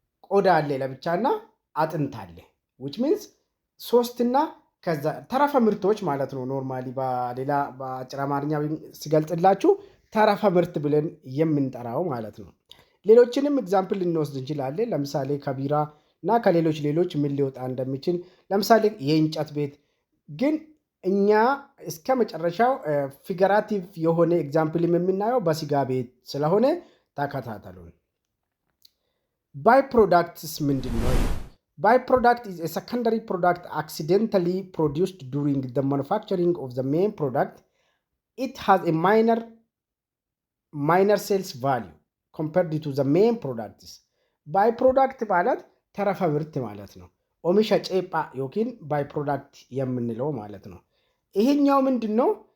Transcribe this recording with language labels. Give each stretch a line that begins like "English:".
Amharic: ቆዳ አለ ለብቻና አጥንት አለ።
English: which means
Amharic: ሶስትና ከዛ ተረፈ ምርቶች ማለት ነው። ኖርማሊ በሌላ በአጭር አማርኛ ሲገልጽላችሁ ተረፈ ምርት ብለን የምንጠራው ማለት ነው። ሌሎችንም ኤግዛምፕል ልንወስድ እንችላለን። ለምሳሌ ከቢራ እና ከሌሎች ምን ሊወጣ እንደሚችል፣ ለምሳሌ የእንጨት ቤት። ግን እኛ እስከ መጨረሻው ፊገራቲቭ የሆነ ኤግዛምፕል የምናየው በስጋ ቤት ስለሆነ ተከታተሉን። ባይ ፕሮዳክትስ ምንድን ነው?
English: ባይ ፕሮዳክት is a secondary product accidentally produced during the manufacturing of the main product. It has a minor sales value compared to the main products.
Amharic: ባይ ፕሮዳክት ማለት ተረፈ ምርት ማለት ነው። ኦሚሻ ጨጳ ዮኪን ባይ ፕሮዳክት የምንለው ማለት ነው። ይሄኛው ምንድነው?